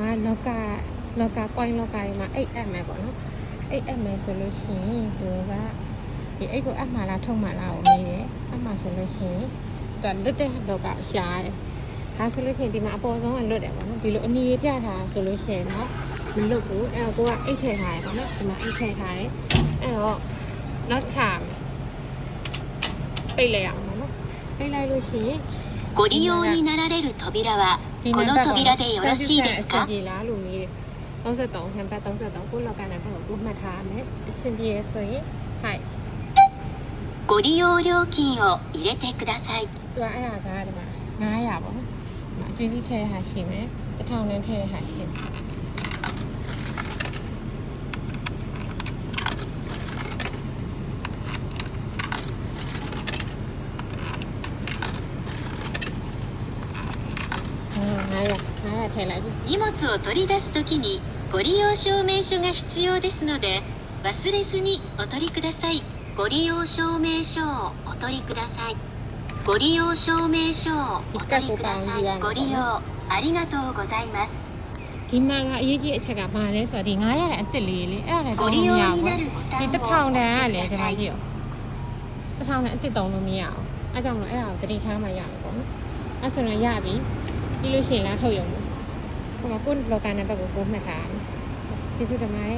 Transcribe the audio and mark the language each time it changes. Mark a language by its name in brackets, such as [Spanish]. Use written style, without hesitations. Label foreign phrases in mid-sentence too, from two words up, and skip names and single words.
[Burmese] လောကကွိုင်းလောကတွေမှာအိတ်အပ်မယ်ပေါ့နော်အိတ်အပ်မယ်ဆိုလို့ရှိရင်သူကဒီအိတ်ကိုအပ်မှလားထုံမှလားကိုမေးတယ်အပ်မှဆိုလို့ရှိရင်သူကလွတ်တဲ့လောကရှားတယ်ဒါဆိုလို့ရှိရင်ဒီမှာအပေါ်ဆုံးကလွတ်တယ်ပေါ့နော်ဒီလိုအနီးပြထားဆိုလို့ရှိရင်တော့မလွတ်ဘူးအဲ့တော့ကိုကအိတ်ထည့်ထားတယ်ပေါ့နော်ဒီမှာအိတ်ထည့်ထားတယ်အဲ့တော့နောက်ချမယ်ပိတ်လိုက်အောင်ပေါ့နော်ပိတ်လိုက်လို့ရှိရင် [Japanese] ご利用になられる扉はこの扉でよろしいですか [Burmese] ဒီလားလို့မေးတယ်33နံပါတ်33ကိုလောက်ကနံပါတ်ကိုမှတ်ထားမယ်အဆင်ပြေဆိုရင်ဟိုက် [Japanese] ご利用料金を入れてください [Burmese] သူကအဲ့ဒါကဒီမှာ900ပေါ့နော်အကျွေးကြီးထည့်ဟာရှိမယ်1000နဲ့ထည့်ဟာရှိမယ်900ထည့်လိုက်ပြီ [Japanese] 荷物を取り出すときにご利用証明書が必要ですので忘れずにお取りくださいご利用証明書をお取りくださいご利用証明書をお取りくださいご利用ありがとうございます [Burmese] ဒီမှာကအရေးကြီးအချက်ကဘာလဲဆိုတော့ဒီ900ရဲ့အစ်စ်လေးလေအဲ့ဒါလည်းသုံးလို့မရဘူးဒီ1000တန်ကလည်းဒီမှာကြည့်ရော1000နဲ့အစ်စ်သုံးလို့မရအောင်အဲ့ကြောင့်မလို့အဲ့ဒါကိုတတိထားမှရမယ်ပေါ့နော်အဲ့ဆိုတော့ရပြီပြီးလို့ရှိရင်လားထုတ်ရုံပဲဟိုမှာကိုယ့် blogger နံပါတ်ကိုမှတ်ထားမယ်ကျေးဇူးတင်ပါတယ်